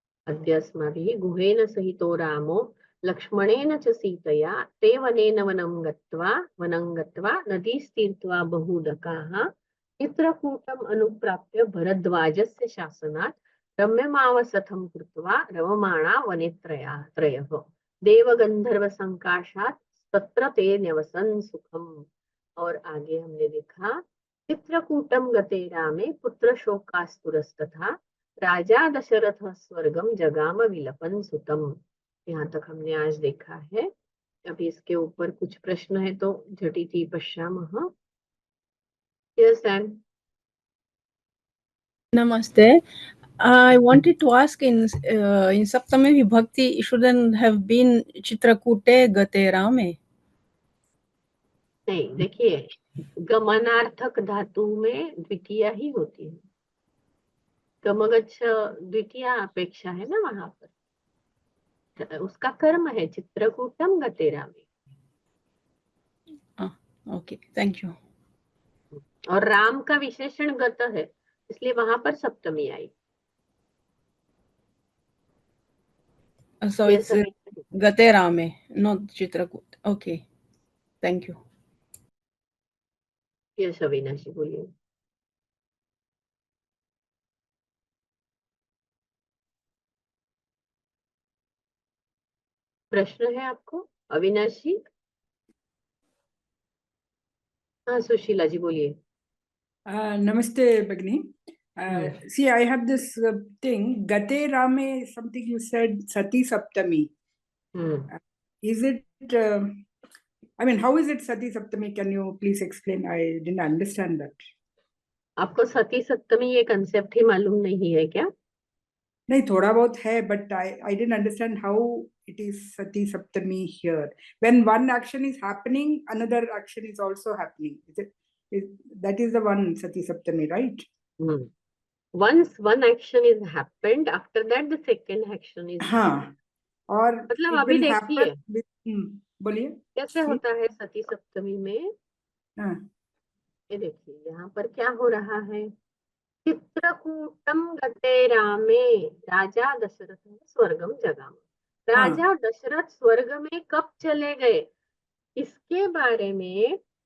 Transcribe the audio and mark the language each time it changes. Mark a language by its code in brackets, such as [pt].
[sa] अद्य अस्माभिः गुहेन सहितो रामो लक्ष्मणेन च सीतया ते वनेन वनं गत्वा नदीस्तीर्त्वा बहुदकाः चित्रकूटम् अनुप्राप्य भरद्वाजस्य शासनात् रम्यमावसथं कृत्वा रममाणा वने त्रयः देवगंधर्व संकाशात् तत्र ते न्यवसन् सुखम्। [hi] और आगे हमने देखा [sa] चित्रकूटम गते रामे पुत्र शोकास्तुरस्तथा राजा दशरथ स्वर्गम जगाम विलपन सुतम। [hi] यहाँ तक हमने आज देखा है। अभी इसके ऊपर कुछ प्रश्न है तो [sa] झटिति पश्यामः। [en] Yes Sam. Namaste. I wanted to ask in Saptami Vibhakti shouldn't have been Chitrakute Gate Rame. [hi] नहीं, देखिए गमनार्थक धातु में द्वितीय ही होती है। गमगच्छ द्वितीय अपेक्षा है ना वहां पर, उसका कर्म है चित्रकूटम गते रामे। [en] Okay, thank you. [hi] और राम का विशेषण गत है, इसलिए वहां पर सप्तमी आई। [en] So it's Gate Rame, not Chitrakut. Okay, thank you. [hi] Yes अविनाशी बोलिए। प्रश्न है आपको अविनाशी? हाँ सुशीला जी बोलिए। [en] Namaste, Bagni. See, I have this thing. Gate Rame, something you said, Sati Saptami. Is it, I mean, how is it Sati Saptami? Can you please explain? I didn't understand that. [hi] आपको सती सप्तमी ये concept ही मालूम नहीं है क्या? नहीं, थोड़ा बहुत है, [en] but I didn't understand how it is Sati Saptami here. When one action is happening, another action is also happening. That is the one Sati Saptami, right? Once one action is happened, after that the second action is [hi] हाँ, और मतलब अभी देखिए बोलिए कैसे होता है सती सप्तमी में। ये देखिए यहाँ पर क्या हो रहा है, [sa] चित्रकूटम गते रामे राजा दशरथ स्वर्गम जगाम। [hi] राजा दशरथ स्वर्ग में कब चले गए, इसके बारे में